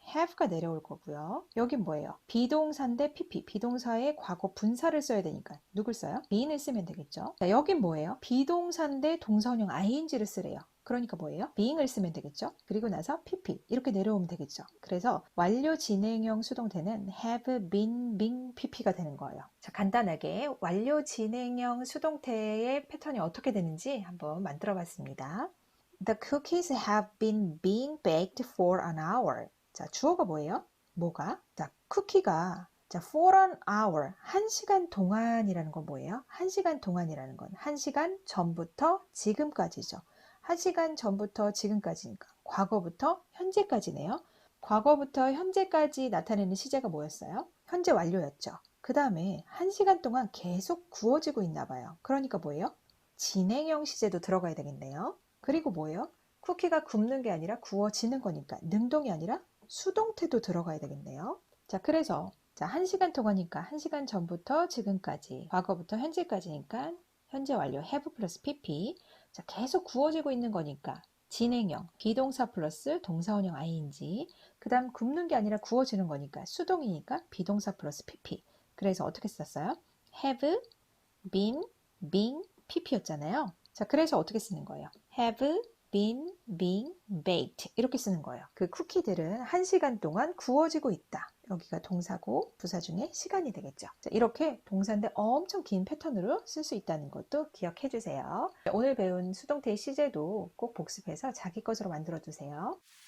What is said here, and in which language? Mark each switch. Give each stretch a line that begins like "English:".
Korean: have가 내려올 거고요. 여긴 뭐예요? 비동사인데 pp, 비동사의 과거 분사를 써야 되니까 누굴 써요? been을 쓰면 되겠죠. 자, 여긴 뭐예요? 비동사인데 동사원형 ing를 쓰래요. 그러니까 뭐예요? being을 쓰면 되겠죠? 그리고 나서 pp 이렇게 내려오면 되겠죠? 그래서 완료 진행형 수동태는
English: have been being pp
Korean: 가 되는 거예요. 자, 간단하게 완료 진행형 수동태의 패턴이 어떻게 되는지 한번 만들어 봤습니다.
English: The cookies have been being baked for an hour.
Korean: 자, 주어가 뭐예요? 뭐가? 자, 쿠키가 자, for an hour, 1시간 동안이라는 건 뭐예요? 1시간 동안이라는 건 1시간 전부터 지금까지죠. 1시간 전부터 지금까지니까 과거부터 현재까지네요. 과거부터 현재까지 나타내는 시제가 뭐였어요? 현재 완료였죠. 그 다음에 1시간 동안 계속 구워지고 있나 봐요. 그러니까 뭐예요? 진행형 시제도 들어가야 되겠네요. 그리고 뭐예요? 쿠키가 굽는 게 아니라 구워지는 거니까 능동이 아니라 수동태도 들어가야 되겠네요. 자, 그래서 자, 1시간 동안이니까 1시간 전부터 지금까지, 과거부터 현재까지니까 현재 완료 have 플러스 pp. 자, 계속 구워지고 있는 거니까 진행형, 비동사 플러스 동사원형 ing. 그 다음 굽는 게 아니라 구워지는 거니까 수동이니까 비동사 플러스 pp. 그래서 어떻게 썼어요?
English: have been being pp
Korean: 였잖아요. 자, 그래서 어떻게 쓰는 거예요?
English: have been being baked
Korean: 이렇게 쓰는 거예요. 그 쿠키들은 1시간 동안 구워지고 있다. 여기가 동사고 부사 중에 시간이 되겠죠. 자, 이렇게 동사인데 엄청 긴 패턴으로 쓸 수 있다는 것도 기억해 주세요. 오늘 배운 수동태의 시제도 꼭 복습해서 자기 것으로 만들어 두세요.